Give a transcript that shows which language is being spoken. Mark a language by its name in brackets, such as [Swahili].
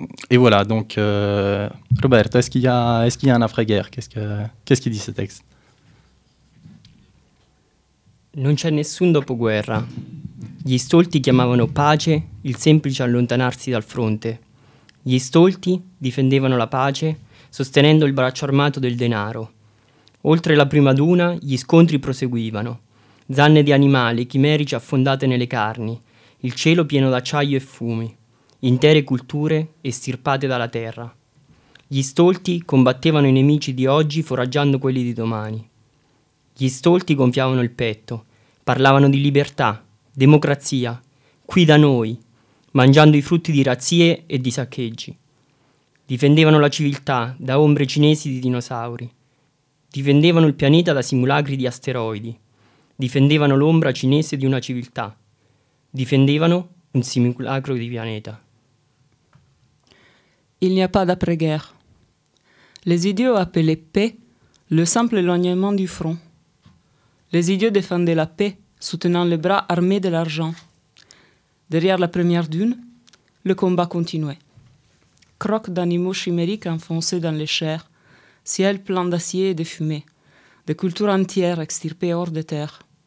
[French] Et voilà, donc Roberto, est-ce qu'il y a un après-guerre ? Qu'est-ce qu'il dit ce texte ? [Italian] Non c'è nessun dopoguerra. Gli stolti chiamavano pace il semplice allontanarsi dal fronte. Gli stolti difendevano la pace sostenendo il braccio armato del denaro. Oltre la prima duna gli scontri proseguivano. Zanne di animali, chimerici affondate nelle carni, il cielo pieno d'acciaio e fumi, intere culture estirpate dalla terra. Gli stolti combattevano i nemici di oggi foraggiando quelli di domani. Gli stolti gonfiavano il petto, parlavano di libertà, democrazia, qui da noi, mangiando i frutti di razzie e di saccheggi. Difendevano la civiltà da ombre cinesi di dinosauri. Difendevano il pianeta da simulacri di asteroidi. Difendevano l'ombra cinese di una civiltà. Difendevano un simulacro di pianeta. [French] Il n'y a pas d'après-guerre. Les idiots appelaient paix le simple éloignement du front. Les idiots défendaient la paix, soutenant les bras armés de l'argent. Derrière la première dune, le combat continuait. Croque d'animaux chimériques enfoncés dans les chairs, ciel plein d'acier et de fumée, des cultures entières extirpées hors de terre.